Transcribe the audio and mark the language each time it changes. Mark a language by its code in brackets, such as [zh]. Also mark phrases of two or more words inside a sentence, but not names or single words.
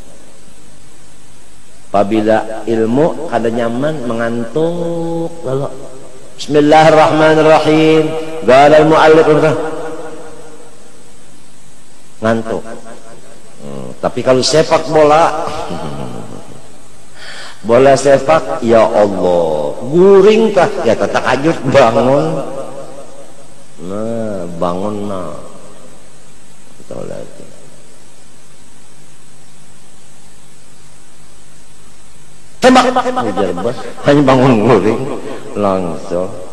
[id] Apabila ilmu kada nyaman, mengantuk, lalu Bismillahirrahmanirrahim, [ar] qala al-mu'allif, [id] ngantuk. Tapi kalau sepak bola, bola sepak, [ar] ya Allah, [bjn] guring kah? [id] Ya tetap ajut bangun. Nah, bangun nah. Kita lagi. Tembak, ujar bos, hanya bangun guring langsung.